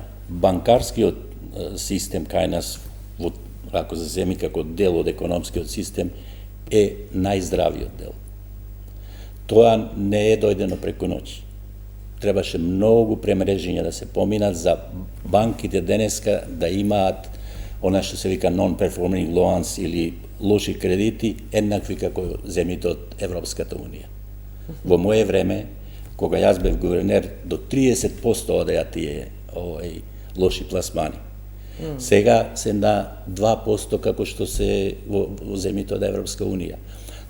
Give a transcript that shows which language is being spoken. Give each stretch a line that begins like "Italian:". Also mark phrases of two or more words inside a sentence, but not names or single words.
Macedonian: Банкарскиот систем кај нас, ако се земи како дел од економскиот систем, е најздравиот дел. Тоа не е дојдено преку ноќ. Требаше многу премрежења да се поминат за банките денеска да имаат она што се вика
English: non-performing loans
Macedonian: или лоши кредити, еднакви како земјите од Европската унија. Во моје време, кога јас бев гувернер, до 30% одеа тие лоши пласмани. Сега се на 2% како што се во земјите од Европска унија.